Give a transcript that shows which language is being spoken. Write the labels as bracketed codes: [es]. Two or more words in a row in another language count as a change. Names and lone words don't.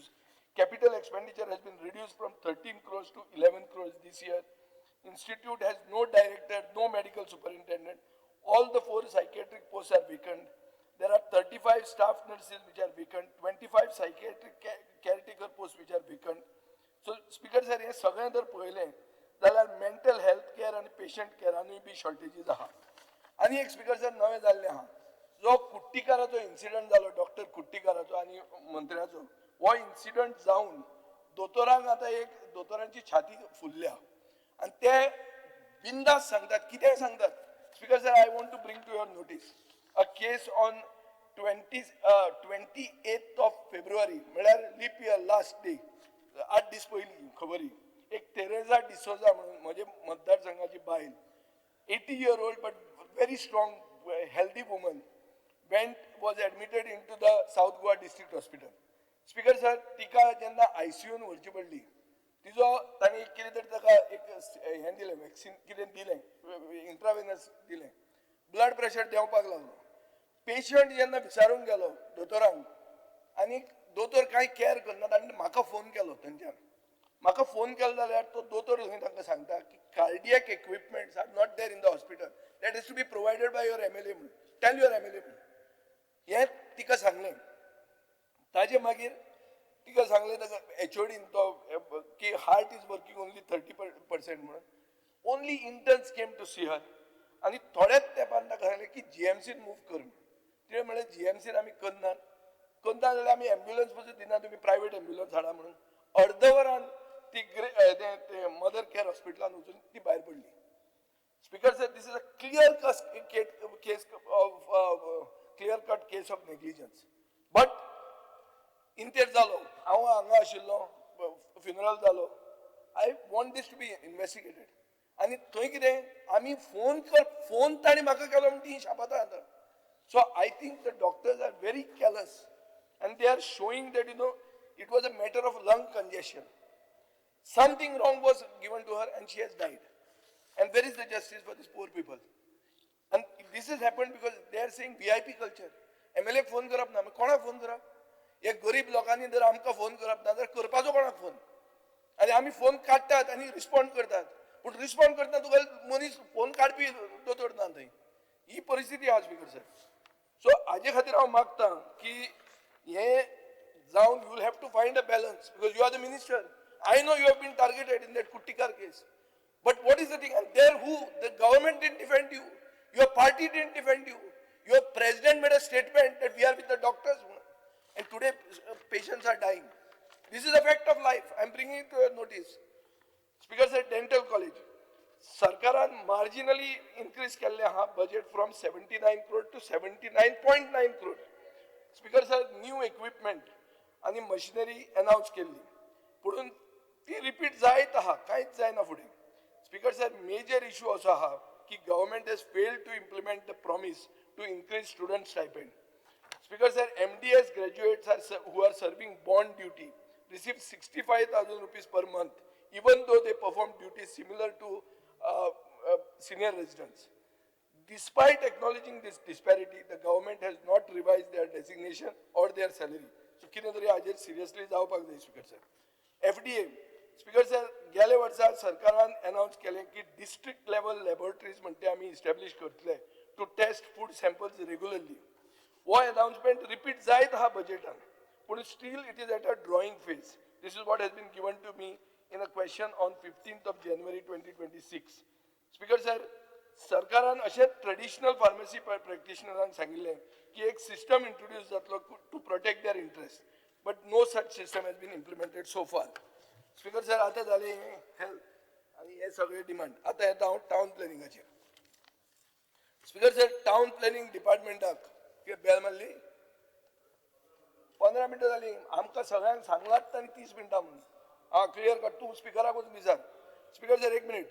[en] Capital expenditure has been reduced from 13 crores to 11 crores this year. Institute has no director, no medical superintendent. All the 4 psychiatric posts are vacant. There are 35 staff nurses which are vacant, 25 psychiatric caretaker posts which are vacant. [kok] सो [en] Speaker sir [kok] हे सगळें जर पळयलें जाल्यार [en] mental health care [kok] आनी पेशंट केअरानूय बी शॉर्टेजीस आहा. आनी एक [en] Speaker sir [kok] नवें जाल्लें आहा, जो कुट्टीकाराचो इन्सिडंट जालो डॉक्टर कुट्टीकाराचो आनी मंत्र्याचो, हो इन्सिडंट जावन दोतोरांक आतां एक दोतोरांची छाती फुल्ल्या आनी ते बिंदास सांगतात, कितें सांगतात. [en] Speaker sir, I want to bring to your notice a case on 28th of February म्हळ्यार leap year last day, [kok] 8 दीस पयलीं खबरी, एक तेरेजा डिसोजा म्हणून म्हजे मतदारसंघाची बायल, [en] 80 year old but very strong, healthy woman, was admitted into the South Goa District Hospital. Speaker sir, [kok] तिका जेन्ना ICUन व्हरची पडली, तिजो तांणी कितें तरी ताका एक हें दिलें, वॅक्सीन कितें दिलें, इंट्रावेनस दिलें, [en] blood pressure [kok] देंवपाक लागलो. पेशंट जेन्ना विचारूंक गेलो दोतोरांक आनी दोतोर कांय केअर करनात आनी म्हाका फोन केलो थंयच्यान. म्हाका फोन केलो जाल्यार तो दोतोर थंय तांकां सांगता की [en] cardiac equipments are not there in the hospital, that is to be provided by your MLA म्हणून, tell your MLA म्हणून. [kok] हें तिका सांगलें. ताजे मागीर तिका सांगलें ताका HODन तो की [en] heart is working only 30% [kok] म्हणून. [en] only interns came to see her [kok] आनी थोड्याच तेंपान ताका सांगलें की GMCन मूव कर म्हणून. तिणें म्हणलें GMCन आमी करना जाल्यार आमी एम्ब्युलन्स पसून दिना, तुमी [en] private ambulance [kok] हाडा म्हणून. अर्दवरान ती मदर केअर हॉस्पिटलान वचून ती भायर पडली. [en] Speaker sir, this is a clear cut case of negligence. [kok] बट इंतेर जालो, हांव हांगा आशिल्लो, फ्युनरल जालो. [en] I want this to be investigated. [kok] आनी थंय कितें आमी फोन ताणी म्हाका केलो म्हणून ती शापाता आतां. [en] So I think the doctors are very careless and they are showing that, it was a matter of lung congestion. Something wrong was given to her and she has died. And where is the justice for these poor people? And this has happened because they are saying VIP culture. [kok] MLA phone करप ना, कोणाक फोन करप? एक गरीब लोकांनी जर आमकां फोन करप ना जाल्यार करपाचो कोणाक फोन? आनी आमी फोन काडटात आनी रिस्पॉन्ड करतात. पूण रिस्पॉन्ड करतना तुका मनीस फोन काडपी दोतोर ना थंय. ही परिस्थिती आहा [en] Speaker sir. [kok] सो हाजे खातीर हांव मागतां की हे जावन [en] you will have to find a balance, because you are the minister. I know you have been targeted in that Kuttikar case. But what is the thing? And there who? The government didn't defend you. Your party didn't defend you. Your president made a statement that we are with the doctors. And today patients are dying. This is a fact of life. I am bringing it to your notice. Speaker said dental college. Sarkaran marginally increased [kok] केल्ले हा [en] budget from 79 crore to 79.9 crore. Speaker said new equipment आणि machinery announce केल्ली. [kok] पुढून ती रिपीट जायत आहा, कांयच जायना फुडें. [en] Speaker sir, major issue [kok] असो आहा की [en] government has failed to implement the promise to increase student stipend. Speaker sir, MDS graduates who are serving bond duty receive 65,000 rupees per month, even though they perform duties similar to senior residents. Despite acknowledging this disparity, the government has not revised their designation or their salary. [kok] So कितें तरी हाजेर सिरियसली जावपाक जाय [en] Speaker sir. [kok] FDA, [en] Speaker sir, [kok] गेले वर्सा सरकारान अनाउन्स केलें की [en] district level laboratories [kok] म्हणटे आमी इस्टॅब्लिश करतले [en] to test food samples regularly. [kok] हो अनाउन्समेंट रिपीट जायत आहा बजेटान, पूण [en] still it is at a drawing phase. This is what has been given to me in a question on 15th of January 2026. Speaker sir, [kok] सरकारान अशेंच [en] traditional pharmacy [kok] प्रॅक्टिशनरांक सांगिल्लें की एक सिस्टम इंट्रोड्यूस जातलो [en] to protect their interest, but no such system has been implemented so far. Speaker sir, [kok] आता झाले हेल्थ आणि हे सगळे डिमांड. आता येता हांव टाउन प्लॅनिंगाचेर. [en] Speaker sir, town planning [kok] डिपार्टमेंटाक बेल मारली, 15 मिनटां जाली. आमकां सगळ्यांक सांगलात ताणी 30 मिनटां म्हणून. [en] clear cut. [kok] तूं स्पिकराकूच विचार. [en] Speaker sir, 1 minute.